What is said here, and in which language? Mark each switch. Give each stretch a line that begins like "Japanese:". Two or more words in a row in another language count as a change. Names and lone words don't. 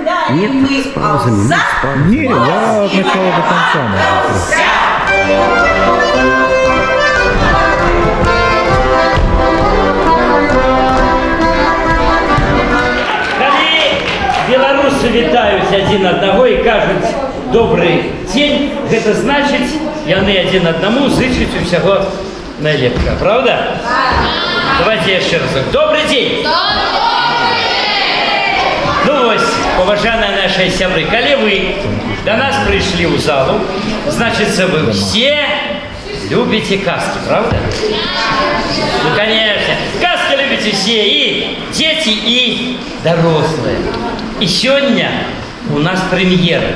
Russian: Нет, мы с паузами, за. нет, с паузами. Не, я от начала до конца могу.
Belarusian: Калі беларусы вітаюць адзін аднаго і кажуць добрый дзень, гэта значыць, яны адзін аднаму зычуць усяго найлепшага, правда?
Russian: Давайте
Belarusian: яшчэ раз.
Russian: Добрый дзень!
Belarusian: Ну вось,
Russian: уважаемые наши сябры, калі вы до нас пришли в залу, значит, вы все любите каски, правда? Ну, конечно. Каски любите все, и дети, и взрослые. И сегодня у нас премьера.